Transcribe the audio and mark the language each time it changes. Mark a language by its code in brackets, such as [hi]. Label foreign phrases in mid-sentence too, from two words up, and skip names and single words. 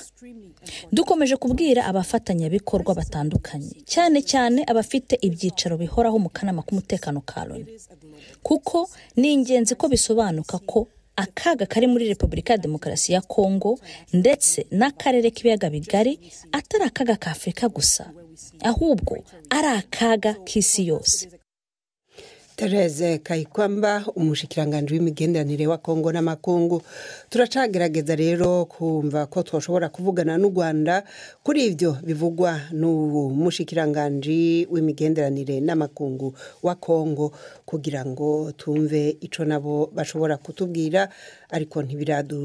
[rw] Dukomeje kubwira abafatanyabikorwa batandukanye, cyane cyane abafite ibyicaro bihoraho mu kanama k'umutekano ka Loni, kuko ni ingenzi ko bisobanuka ko akaga kari muri Repubulika ya Demokarasi ya Kongo ndetse n'akarere k'ibiyaga bigari atari akaga ka Afrika gusa, ahubwo ari akaga k'isi yose. [rn] Thérèse Kayikwamba umushikiranganje w'imigenderanire wa Kongo n'amakungu. Turacagerageza rero kumva ko twoshobora kuvugana n'u Rwanda kuri ivyo bivugwa n'umushikiranganje w'imigenderanire n'amakungu wa Kongo kugira ngo tumve ico nabo bashobora kutubwira, ariko ntibiradushobokera.